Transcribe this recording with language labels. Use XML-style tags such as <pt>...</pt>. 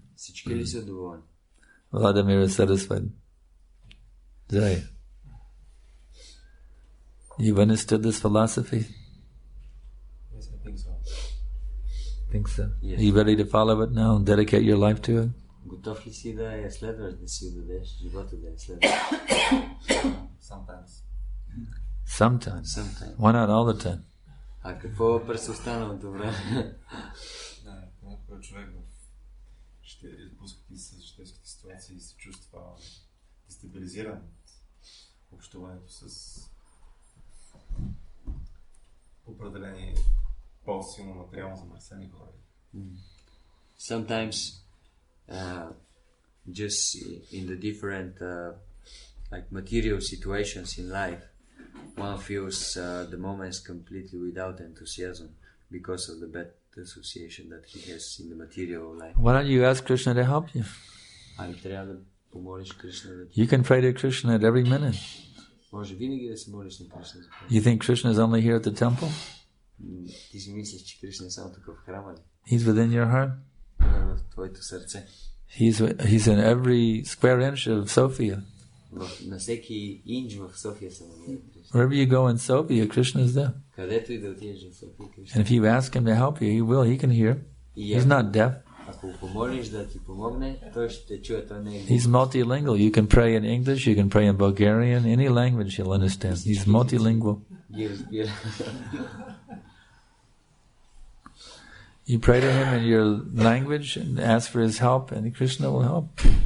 <bg>Всички ли са доволни?</bg> <en>Vladimir is satisfied. Jai. You've understood this philosophy? Yes, I think so. Think so? Yes. Are you ready to follow it now and dedicate your life to it?</en> <bg>Готов ли си да я следваш, да си отдадеш живота да я следваш?</bg> <en>Sometimes. Sometimes. Sometimes. Why not all the time?</en> <bg>А какво през останалото време? Да, понякога човек ще изблъскати с житейските ситуации и се чувства дестабилизиран от общуването с определени по-силно материално замърсени хора.</bg> <en>sometimes just in the different like material situations in life, one feels the moments completely without enthusiasm because of the bad association that he has in the material life. Why don't you ask Krishna to help you?</en> <bg>Ами трябва да помолиш Кришна да</bg> <en>You can pray to Krishna at every minute.</en> <bg>Може винаги да се молиш на Кришна.</bg> <en>You think Krishna is only here at the temple?</en> <bg>Ти си мислиш, че Кришна е само тук в храма ли?</bg> <en>He's within your heart.</en> <bg>В твоето сърце.</bg> <en>He's in every square inch of Sofia.</en> <bg>На всеки инч в София се намира Кришна.</bg> <en>Wherever you go in Sofia, Krishna is there.</en> <bg>Където и да отидеш в София, Кришна.</bg> <en>And if you ask him to help you, he will. He can hear. He's not deaf.</en> <bg>Ако помолиш да ти помогне, той ще чуе, той не е.</bg> <en>He's multilingual. You can pray in English, you can pray in Bulgarian, any language he'll understand. He's multilingual. You pray to him in your language and ask for his help, and Krishna will help.</en>